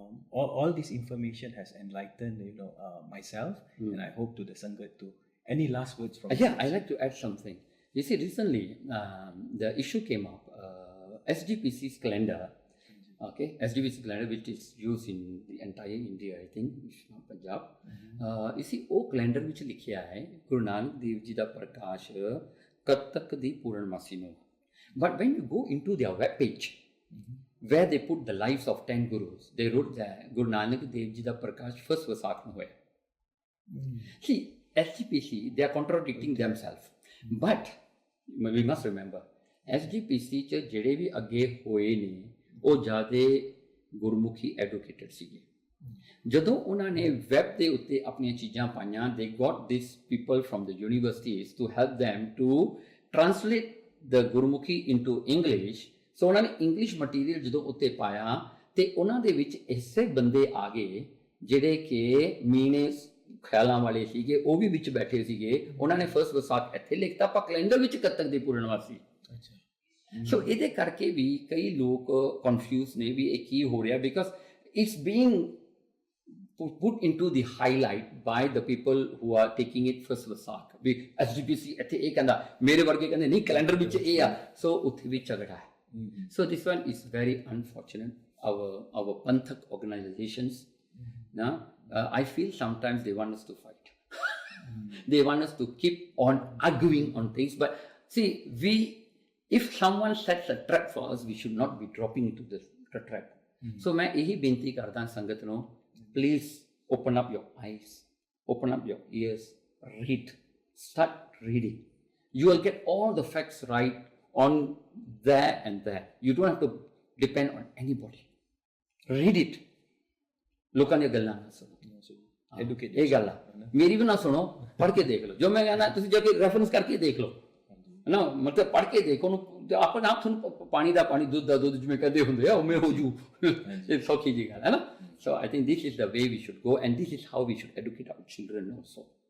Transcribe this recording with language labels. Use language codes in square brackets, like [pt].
[en] All this information has enlightened, myself, and I hope to the Sangat too. Any last words from Yeah, I'd like to add something. You see, recently the issue came up. SGPC's calendar, okay, SGPC calendar, which is used in the entire India, I think, it's not Punjab. You see, [pa] ਉਹ calendar ਵਿੱਚ ਲਿਖਿਆ ਹੈ ਗੁਰੂ ਨਾਨਕ ਦੇਵ ਜੀ ਦਾ ਪ੍ਰਕਾਸ਼ ਕਦ ਤੱਕ ਦੀ ਪੂਰਨਮਾਸੀ ਨੂੰ. [en] But when you go into their web page, where they put the lives of 10 gurus, they wrote that Guru Nanak Dev Ji da Prakash first Vasak nu hoya. See, SGPC, they are contradicting themselves. But we must remember, [pa] SGPC ਚ ਜਿਹੜੇ ਵੀ ਅੱਗੇ ਹੋਏ ਨੇ ਉਹ ਜ਼ਿਆਦੇ ਗੁਰਮੁਖੀ ਐਡਵੋਕੇਟਡ ਸੀਗੇ. ਜਦੋਂ ਉਹਨਾਂ ਨੇ ਵੈਬ ਦੇ ਉੱਤੇ ਆਪਣੀਆਂ ਚੀਜ਼ਾਂ ਪਾਈਆਂ, [en] they got these people from the universities to help them to translate the Gurmukhi into English. [pa] ਸੋ ਉਹਨਾਂ ਨੇ ਇੰਗਲਿਸ਼ ਮਟੀਰੀਅਲ ਜਦੋਂ ਉੱਤੇ ਪਾਇਆ ਤੇ ਉਹਨਾਂ ਦੇ ਵਿੱਚ ਐਸੇ ਬੰਦੇ ਆ ਗਏ ਜਿਹੜੇ ਕਿ ਮੀਨੇ ਖਿਆਲਾਂ ਵਾਲੇ ਸੀਗੇ, ਉਹ ਵੀ ਵਿੱਚ ਬੈਠੇ ਸੀਗੇ. ਉਹਨਾਂ ਨੇ ਫਸਟ ਵਿਸਾਖ ਇੱਥੇ ਲਿਖਤਾ, ਆਪਾਂ ਕੈਲੰਡਰ ਵਿੱਚ ਕਦ ਤੱਕ ਦੀ ਪੂਰਨਮਾਸੀ. ਸੋ ਇਹਦੇ ਕਰਕੇ ਵੀ ਕਈ ਲੋਕ ਕਨਫਿਊਜ਼ ਨੇ ਵੀ ਇਹ ਕੀ ਹੋ ਰਿਹਾ, [en] Because it's being put into the highlight by the people who are taking it first Visakh. [pa] We SGPC ਇੱਥੇ ਇਹ ਕਹਿੰਦਾ, ਮੇਰੇ ਵਰਗੇ ਕਹਿੰਦੇ ਨਹੀਂ ਕੈਲੰਡਰ ਵਿੱਚ ਇਹ ਆ. ਸੋ ਉੱਥੇ ਵੀ ਝਗੜਾ ਹੈ. [en] So this one is very unfortunate. Our Panthak organizations, now I feel sometimes they want us to fight. They want us to keep on arguing on things. But see, if someone sets a trap for us, we should not be dropping into the trap. So [pa] मैं यही बेनती करता संगत no, [en] please open up your eyes, open up your ears, read, start reading. You will get all the facts right on there and there. You don't have to depend on anybody. Read it. [pa] ਲੋਕਾਂ ਦੀਆਂ ਗੱਲਾਂ ਨਾ ਸੁਣੋ, educate ਇਹ ਗੱਲ ਆ, ਮੇਰੀ ਵੀ ਨਾ ਸੁਣੋ, ਪੜ੍ਹ ਕੇ ਦੇਖ ਲਓ. ਜੋ ਮੈਂ ਕਹਿੰਦਾ ਤੁਸੀਂ ਜਾ ਕੇ ਰੈਫਰੈਂਸ ਕਰਕੇ ਦੇਖ ਲਓ ਨਾ, ਮਤਲਬ ਪੜ੍ਹ ਕੇ ਦੇਖੋ ਉਹਨੂੰ, ਆਪਣਾ ਆਪ ਤੁਹਾਨੂੰ ਪਾਣੀ ਦਾ ਪਾਣੀ, ਦੁੱਧ ਦਾ ਦੁੱਧ ਜਿਵੇਂ ਕਹਿੰਦੇ ਹੁੰਦੇ ਆ ਉਵੇਂ ਹੋ ਜੂ. ਇਹ ਸੌਖੀ ਜੀ ਗੱਲ ਹੈ ਨਾ. [en] So I think this is the way we should go, and this is how we should educate our children also.